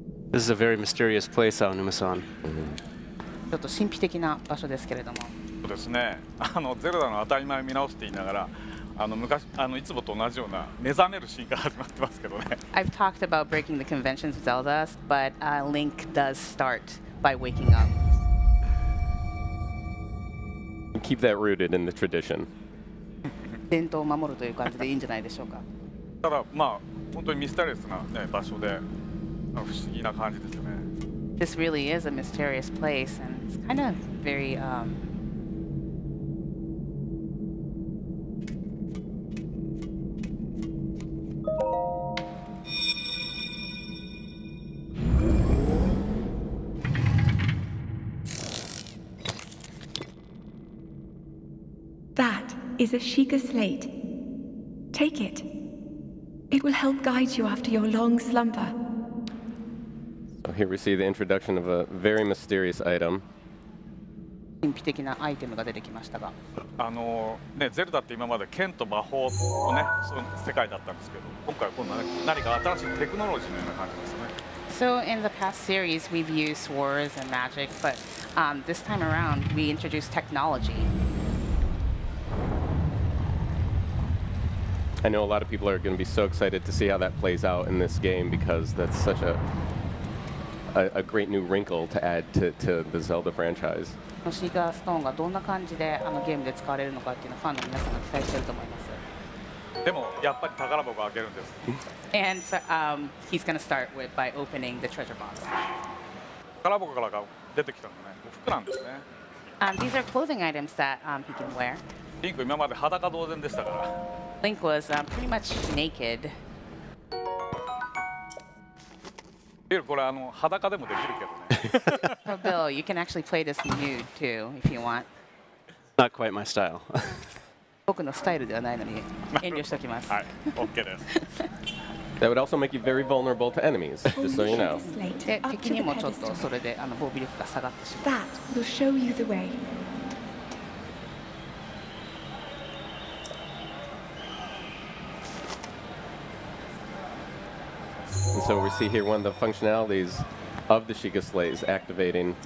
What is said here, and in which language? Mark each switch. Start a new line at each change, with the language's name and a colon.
English: This is a very mysterious place, Aonuma-san.
Japanese: ちょっと神秘的な場所ですけれども。そうですね。ゼルダの当たり前を見直すって言いながら、昔いつもと同じような目覚めるシーンから始まってますけどね。
English: I've talked about breaking the conventions of Zelda, but Link does start by waking up. Keep that rooted in the tradition.
Japanese: 伝統を守るという感じでいいんじゃないでしょうか。ただまあ本当にミステリアスな、ね、場所で。不思議な感じですよね。
English: This really is a mysterious place, and it's kind of very. That is a Sheikah slate. Take it. It will help guide you after your long slumber. So here we see the introduction of a very mysterious item.
Japanese: 神秘的なアイテムが出てきましたが。ね、ゼルダって今まで剣と魔法のね、その世界だったんですけど、今回は今度は、ね、何か新しいテクノロジーのような感じですね。
English: So in the past series, we've used swords and magic, but this time around, we introduced technology. I know a lot of people are going to be so excited to see how that plays out in this game because that's such a great new wrinkle to add to the Zelda franchise.
Japanese: シーガーストーンがどんな感じでゲームで使われるのかっていうのをファンの皆さんが期待していると思います。でもやっぱり宝箱を開けるんです。
English: And so, he's going to start by opening the treasure box.
Japanese: 宝箱から出てきたのね、服なんですね。
English: These are clothing items that he can wear.
Japanese: リンク今まで裸同然でしたから。
English: Link was pretty much naked.
Japanese: これ裸でもできるけどね。
English: Oh, Bill, you can actually play this nude too if you want. Not quite my style.
Japanese: 僕のスタイルではないのに遠慮しておきます。はい、OK です。
English: That would also make you very vulnerable to enemies, just so you know.
Japanese: で、敵にもちょっとそれで防備力が下がってしまう。
English: That will show you the way. And so we see here one of the functionalities of the Sheikah Slate is activating